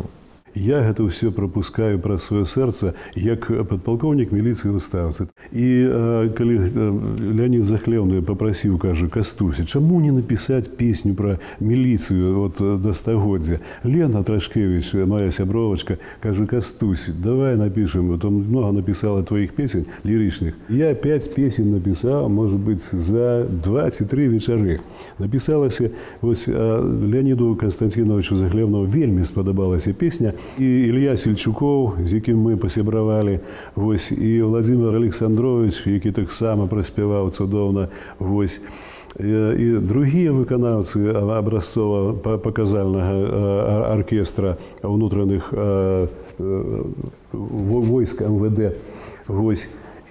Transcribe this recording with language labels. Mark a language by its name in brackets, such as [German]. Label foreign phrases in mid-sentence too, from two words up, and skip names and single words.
[Belarusian] Я гэта ўсё прапускаю праз сваё сэрца, як падпалкоўнік міліцыі ў стаўцы. І калі Леонід Захлеўны папрасіў, кажа, Кастуся, чаму не напісаць песню пра міліцыю да 100годдзя? Лена Трашкевіч, моя сябровачка, кажа, Кастусь, давай напішам, [Russian] вот он много напісала твоих песень лірычных. [Belarusian] Я 5 песень напісаў, [Russian] может быть, [Belarusian] за 2 ці 3 вечары. Напісалася, вось Леоніду Константиновичу Захлеўному вельмі спадабалася песня, і Ілья Сельчукоў, з якім мы пасябравалі, вось, і Владзімир Александрович, які таксама праспяваў цудоўна, вось, і другія выканаўцы абразцова-паказальнага аркестра ўнутраных войск МВД, вось.